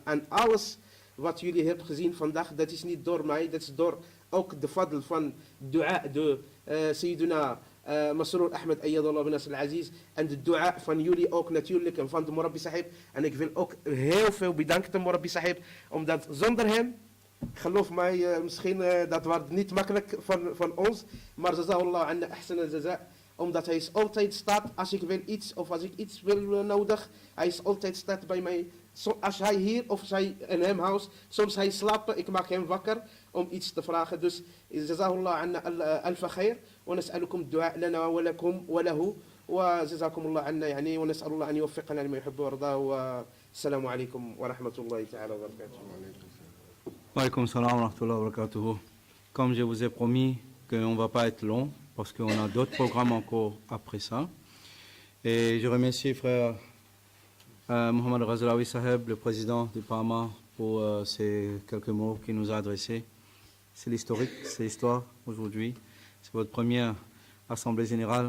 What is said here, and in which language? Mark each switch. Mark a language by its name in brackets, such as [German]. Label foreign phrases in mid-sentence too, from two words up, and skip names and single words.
[Dutch] En alles wat jullie hebben gezien vandaag, dat is niet door mij, dat is door ook de fadl van dua, de [Arabic] سيدنا مسرور أحمد أيده الله بنصره العزيز. [Dutch] En de dua van jullie ook natuurlijk en van de Morabbi Sahib. En ik wil ook heel veel bedanken de Morabbi Sahib, omdat zonder hem, geloof mij, misschien dat wordt niet makkelijk van ons, maar [Arabic] جزاه الله عنا أحسن الجزاء. [Dutch] Omdat hij is altijd staat, als ik wil iets of als ik iets wil nodig, hij is altijd staat bij mij. Als hij hier of zij in hem huis, soms hij slaapt, ik maak hem wakker. om iets te vragen. [Arabic] Dus جزاه الله عنا ألف خير ونسألكم الدعاء لنا ولكم وله وجزاكم الله عنا يعني ونسأل الله أن يوفقنا لما يحب ويرضى والسلام عليكم ورحمة الله تعالى وبركاته. وعليكم السلام ورحمة الله وبركاته. [French] Comme je vous ai promis qu'on ne va pas être long parce qu'on a d'autres programmes encore après ça. Et je remercie frère Mohamed Razalawi Saheb, le président du Parma, pour ces quelques mots qu'il nous a adressés. C'est l'historique, c'est l'histoire aujourd'hui. C'est votre première assemblée générale.